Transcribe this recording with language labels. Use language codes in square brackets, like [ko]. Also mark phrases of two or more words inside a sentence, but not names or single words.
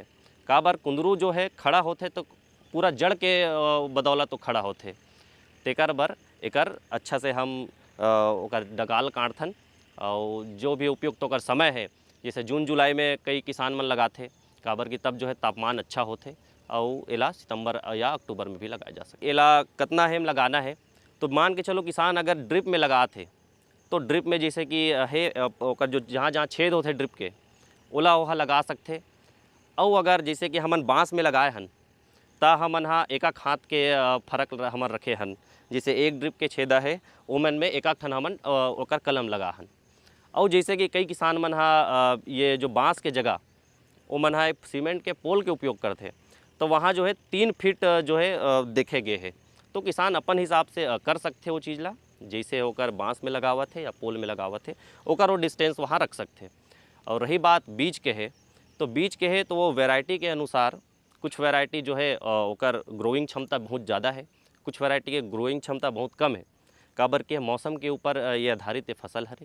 [hne] काबर कुंदरू जो है खड़ा होथे तो पूरा जड़ के बदौलत तो खड़ा होथे, तेकर बर एकर अच्छा से हम ओकर डगाल काटथन और जो भी उपयुक्त ओकर समय है जैसे जून जुलाई में कई किसान मन लगाथे, काबर कि तब जो है तापमान अच्छा होथे और एला सितंबर या अक्टूबर में भी लगाया जा सके। एला कितना हेम लगाना है तो मान के चलो किसान अगर ड्रिप में लगाथे तो ड्रिप में जैसे कि है ओकर जो जहाँ छेद होते ड्रिप के ओला वहाँ लगा सकते। और अगर जैसे कि हमन बाँस में लगाए हन ता हमन हाँ एक हाथ के फर्क हमन रखे हन, जैसे एक ड्रिप के छेदा है ओमन में एक ठन हमन ओकर कलम लगा हन। और जैसे कि कई किसान मन हा ये जो बाँस के जगह वो मन हा सीमेंट के पोल के उपयोग करते, तो वहाँ जो है 3 फीट जो है देखे गए है। तो किसान अपन हिसाब से कर सकते वो चीज़ ला, जैसे होकर बाँस में लगावत है या पोल में लगावत है ओकर वो डिस्टेंस वहाँ रख सकते। और रही बात बीज के है तो बीज के है तो वो वैरायटी के अनुसार कुछ वैरायटी जो है ओकर ग्रोइंग क्षमता बहुत ज़्यादा है, कुछ वैरायटी के ग्रोइंग क्षमता बहुत कम है, काबर के मौसम के ऊपर ये आधारित फसल हरे।